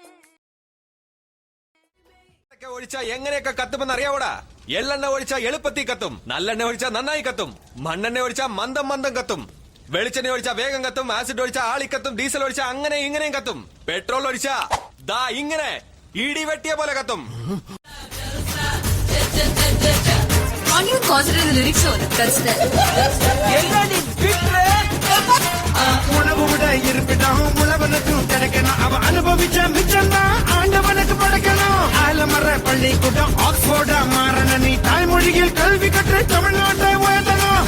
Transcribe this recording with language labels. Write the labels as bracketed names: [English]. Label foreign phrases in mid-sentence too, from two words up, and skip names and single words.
[Malayalam] ഒഴിച്ചാ എങ്ങനെയൊക്കെ കത്തുമെന്ന് അറിയാവൂടാ. എള്ളെണ്ണ ഒഴിച്ചാ എളുപ്പത്തിൽ കത്തും, നല്ലെണ്ണ ഒഴിച്ചാ നന്നായി കത്തും, മണ്ണെണ്ണ ഒഴിച്ചാ മന്ദം മന്ദം കത്തും, വെളിച്ചെണ്ണ ഒഴിച്ചാ വേഗം കത്തും, ആസിഡ് ഒഴിച്ചാ ആളിക്കത്തും, ഡീസൽ ഒഴിച്ചാ അങ്ങനെ ഇങ്ങനെയും കത്തും, പെട്രോൾ ഒഴിച്ചാ ദാ ഇങ്ങനെ ഇടി വെട്ടിയ പോലെ കത്തും. [Tamil] உணவோட இருப்பிடம் உழவனுக்கும் கிடைக்கணும். அவ அனுபவிச்ச மிச்சம் தான் ஆண்டவனுக்கு படைக்கணும். ஆலமர பள்ளிக்கூடம் ஆக்ஸ்போர்டா மாறணும். நீ தாய்மொழியில் கல்வி கற்று தமிழ்நாட்டை உயர்த்தணும்.